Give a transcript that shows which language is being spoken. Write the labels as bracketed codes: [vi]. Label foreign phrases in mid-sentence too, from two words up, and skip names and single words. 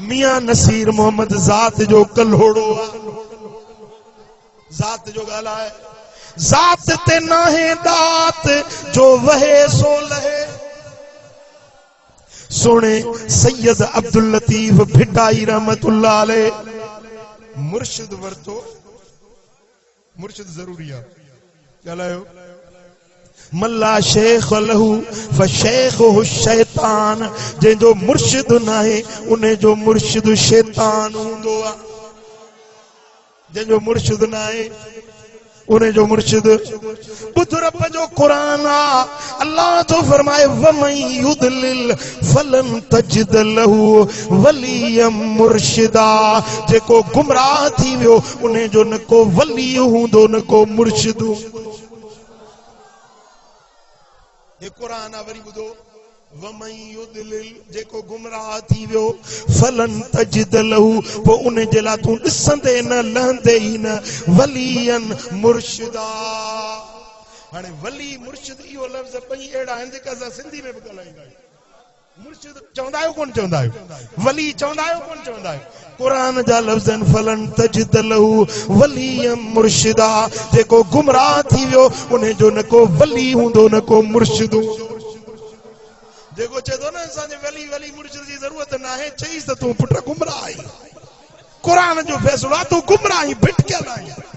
[sd] मियां नसीर मोहम्मद ज़ात जो कल्होड़ो आ ज़ात जो ॻाल्हाए ज़ात ते नाहे दात जो वहे सो लहे। सोने सैयद अब्दुल लतीफ भिटाई रहमतुल्लाह अलैह मुर्शिद वरतो मुर्शिद जरूरी है ॻाल्हायो [ar] من لا شيخ له فشيخه شيطان [sd] जंहिंजो मुर्शिद नाहे उन जो मुर्शिद शैतान हूंदो आहे जंहिंजो मुर्शिद नाहे उन जो मुर्शिद बुध रब जो कुरान आ अल्लाह तो फरमाए [ar] ومن يضلل فلن تجد له وليا مرشدا [sd] जेको गुमराह थी वियो उन जो न को वली हूंदो न को मुर्शिद ये कुरान आ वरी ॿुधो [ar] ومن يضلل [sd] जेको गुमराह थी वियो [ar] فلن تجد له [sd] पो उन जे लाइ तूं ॾिसंदे न लहंदे ई न [ar] وليا مرشدا. [sd] हाणे वली मुर्शिद इहो लफ़्ज़ ॿई अहिड़ा आहिनि जेका असां सिंधी में बि ॻाल्हाईंदा आहियूं। मुर्शिद चवंदा आहियो कोन चवंदा आहियो वली चवंदा आहियो कोन चवंदा आहियो कुरान जा लफ़्ज़ आहिनि [ar] فلن تجد له وليا مرشدا [sd] जेको गुमराह थी वियो उन जो न को वली हूंदो न को मुर्शिद हूंदो। जेको चए थो न असांजे वली वली मुर्शिद जी ज़रूरत न आहे चईस त तूं पुट गुमराह आहीं कुरान जो फ़ैसिलो आहे तूं गुमराह आहीं भिटकियल आहीं।